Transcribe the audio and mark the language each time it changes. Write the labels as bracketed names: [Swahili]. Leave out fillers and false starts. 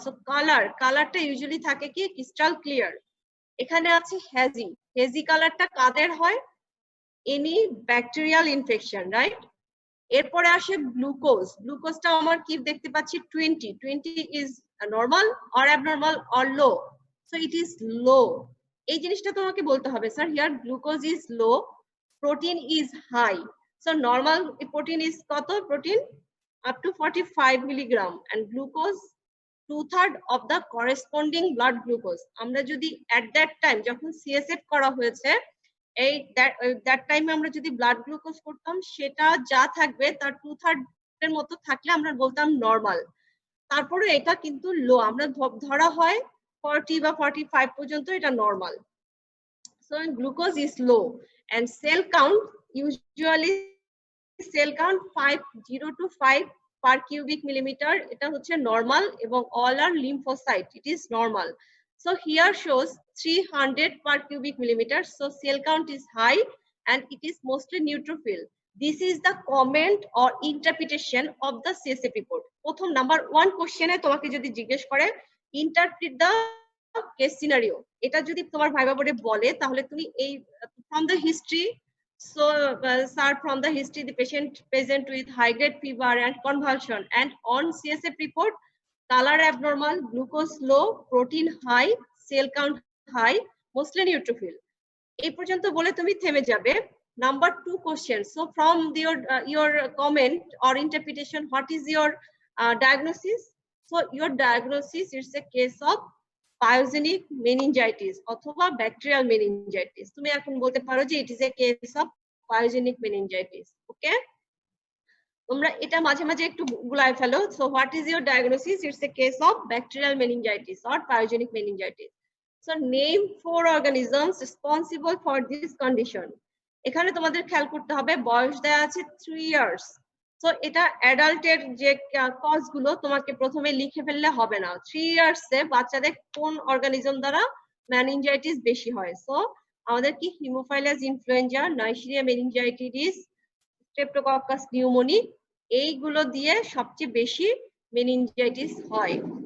[Bangla] So কালারটা usually থাকে কি ক্রিস্টাল ক্লিয়ার। এখানে আছে হ্যাজি, হেজি কালারটা কাদের হয়, এনি ব্যাকটেরিয়াল ইনফেকশন, রাইট। এরপরে আসে গ্লুকোজটা আমার কি দেখতে পাচ্ছি [English] 20 is normal or abnormal or low, so it is low. [Bangla] এই জিনিসটা তোমাকে বলতে হবে, [English] Sir here glucose is low, protein is high. So normal protein is কত, protein up to 45 milligram and glucose 2/3 of the corresponding blood glucose. [Bangla] আমরা যদি at that time যখন CSF করা হয়েছে এই that time আমরা যদি ব্লাড গ্লুকোজ করতাম সেটা যা থাকবে তার 2/3 এর মতো থাকলে আমরা বলতাম নরমাল। তারপরে এটা কিন্তু লো, আমরা ধরা হয় 40 বা 45 পর্যন্ত এটা normal. [English] So glucose is low and cell count usually cell count 0 to 5 per cubic millimeter, [Bangla] এটা হচ্ছে নরমাল এবং [English] all are lymphocyte, it is normal. So here shows 300 per cubic millimeter, so cell count is high and it is mostly neutrophil. This is the comment or interpretation of the CSF report. [Bangla] প্রথম number 1 কোশ্চেনে তোমাকে যদি জিজ্ঞেস করে [English] interpret the case scenario, [Bangla] এটা যদি তোমার viva বোর্ডে বলে তাহলে তুমি এই from the history. [English] So, sir, from the history, the patient present with high-grade fever and convulsion, and on CSF report, color abnormal, glucose low, protein high, cell count high, mostly neutrophil. [Bangla] এই পর্যন্ত বলে তুমি থেমে যাবে। [English] Number 2 question. So, from your comment or interpretation, what is your diagnosis? So, your diagnosis is a case of pyogenic meningitis অথবা bacterial meningitis. [Bangla] তুমি এখন বলতে পারো যে [English] it is a case of pyogenic meningitis. [Bangla] ওকে, তোমরা এটা মাঝে মাঝে একটু গুলায় ফেলো। [English] So what is your diagnosis? It's a case of bacterial meningitis or pyogenic meningitis. So name 4 organisms responsible for this condition. [Bangla] এখানে তোমাদের খেয়াল করতে হবে বয়স দেয়া আছে 3 years. So এটা অ্যাডাল্টের যে কজ গুলো তোমাকে প্রথমে লিখে ফেললে হবে না। 3 years এ বাচ্চাদের কোন অর্গানিজম দ্বারা মেনিনজাইটিস বেশি হয়। সো আমাদের কি Haemophilus influenza, Nigeria meningitis, streptococcus pneumoniae, এইগুলো দিয়ে সবচেয়ে বেশি মেনিনজাইটিস হয়।